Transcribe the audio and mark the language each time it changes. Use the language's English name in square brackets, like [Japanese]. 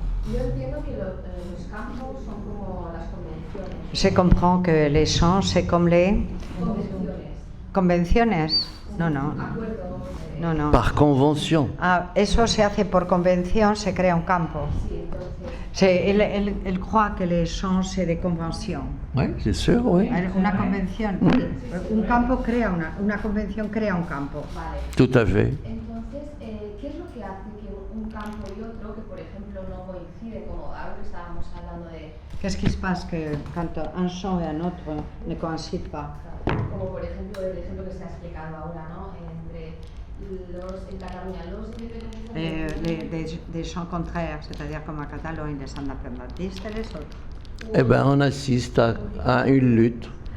[Spanish] Yo entiendo que los campos son como las convenciones. [French] Se comprend que les champs, c'est comme les [Spanish] Convenciones. convenciones. No, no. Acuerdos. No, no. [French] Par convention. [Spanish] Ah, eso se hace por convención, se crea un campo. Sí, entonces. [French] Elle croit que les champs, c'est des conventions. Oui, c'est sûr, oui. [Spanish] Una convención. Un campo crea una convención crea un campo. Vale. [French] Tout à fait. [Spanish] Entonces, ¿qué es lo que hace que un campo y otro, que por ejemplo no coinciden, como ahora que estábamos hablando de, [French] Qu'est-ce qui se passe que quand un champ et un autre ne coïncident pas? [Spanish] como por ejemplo el ejemplo que se ha explicado ahora, ¿no? En Cataluña los independentistas. [French] Des champs contraires, c'est-à-dire comme à Catalogne, les independentistes et les autres. Eh bien, on assiste à une lutte.